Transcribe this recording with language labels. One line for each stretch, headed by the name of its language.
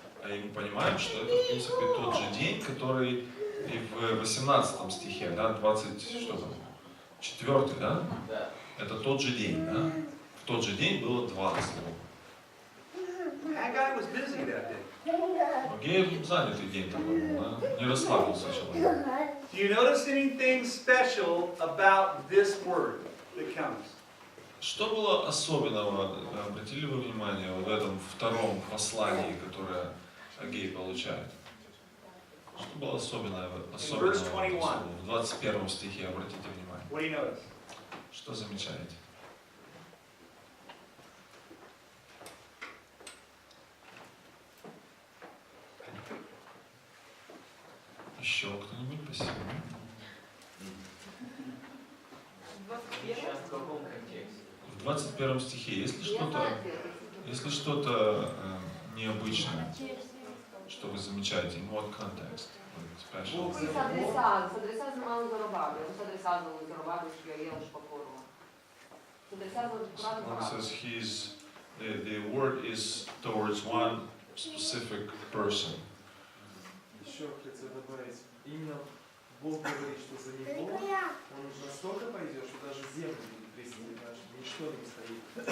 Russian: И мы понимаем, что это, в принципе, тот же день, который и в 18 стихе, да, 24, да? Да. Это тот же день, да? В тот же день было два слова.
English: Hagai was busy that day.
Russian: Аггея занятый день такой был, да? Не расслабился человек.
English: Do you notice anything special about this word that comes?
Russian: Что было особенного, обратили вы внимание, в этом втором послании, которое Аггей получает? Что было особенного в этом слове? В 21 стихе, обратите внимание.
English: What do you notice?
Russian: Что замечаете? Еще кто-нибудь? Спасибо. Сейчас в каком контексте? В 21 стихе, если что-то необычное, что вы замечаете,
English: in what context? Special.
Romanian: Lui s-adresează numai lui Zorobabel, nu se adresează lui Zorobabel și el și poporul. Se adresează lui
English: It says the word is towards one specific person.
Russian: Еще хотел добавить, именно Бог говорит, что за него он уже настолько пойдет, что даже землю будет трясти, что ничто не стоит.